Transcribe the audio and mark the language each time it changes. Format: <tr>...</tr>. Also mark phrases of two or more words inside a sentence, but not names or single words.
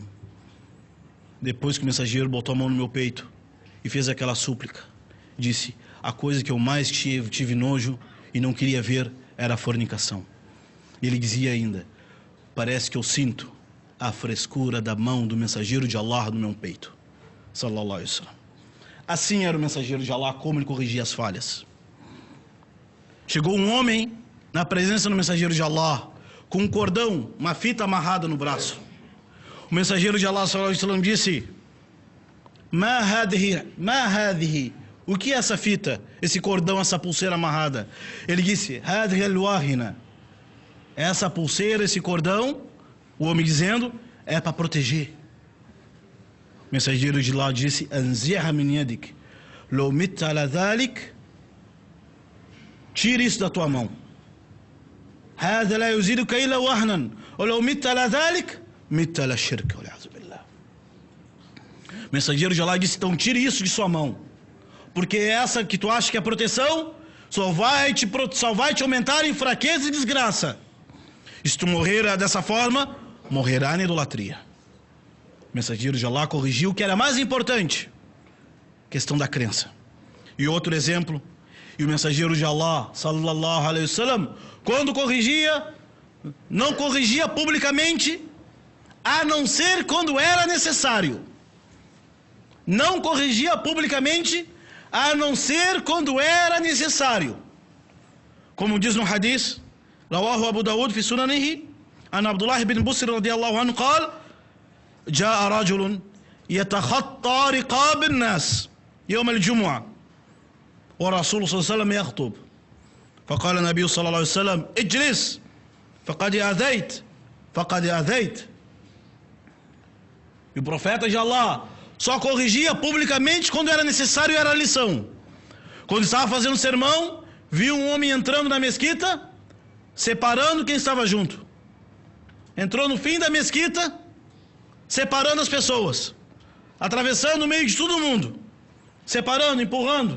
<pt>Depois que o mensageiro botou a mão no meu peito e fez aquela súplica, disse: a coisa que eu mais tive nojo e não queria ver era a fornicação. E ele dizia ainda: parece que eu sinto a frescura da mão do mensageiro de Allah no meu peito.</pt> <ar>صلى الله عليه وسلم.</ar> <pt>Assim era o mensageiro de Allah, como ele corrigia as falhas. Chegou um homem na presença do mensageiro de Allah com um cordão, uma fita amarrada no braço. O mensageiro de Allah</pt> <ar>صلى الله عليه وسلم</ar> <pt>disse:</pt> <ar>ما هذه.</ar> <pt>O que é essa fita, esse cordão, essa pulseira amarrada? Ele disse:</pt> <ar>هذه الواهنة.</ar> <pt>Essa pulseira, esse cordão, o homem dizendo, é para proteger. O mensageiro de Allah disse:</pt> <ar>انزعها من يدك. لو مت على ذلك.</ar> <pt>Tire isso da tua mão.</pt> <ar>هذا لا يزيدك إلا وهنا. لو مت على ذلك مت على شرك.</ar> <pt>O mensageiro de Allah disse: então tire isso de sua mão. Porque essa que tu acha que é proteção, só vai te aumentar em fraqueza e desgraça. E se tu morrer dessa forma, morrerá na idolatria. O mensageiro de Allah corrigiu o que era mais importante: questão da crença. E outro exemplo, e o mensageiro de Allah,</pt> <ar>صلى الله عليه وسلم,</ar> <pt>quando corrigia, não corrigia publicamente, a não ser quando era necessário. Não corrigia publicamente, a não ser quando era necessário. Como diz no hadith,</pt> <ar>رواه أبو داود في سننه عن عبد الله بن بسر رضي الله عنه قال جاء رجل يتخطى رقاب الناس يوم الجمعة ورسول صلى الله عليه وسلم يخطب فقال النبي صلى الله عليه وسلم اجلس فقد أذيت.</ar> <pt>E o profeta de Allah só corrigia publicamente quando era necessário e era lição. Quando estava fazendo sermão, viu um homem entrando na mesquita, separando quem estava junto. Entrou no fim da mesquita, separando as pessoas, atravessando o meio de todo mundo, separando, empurrando.</pt>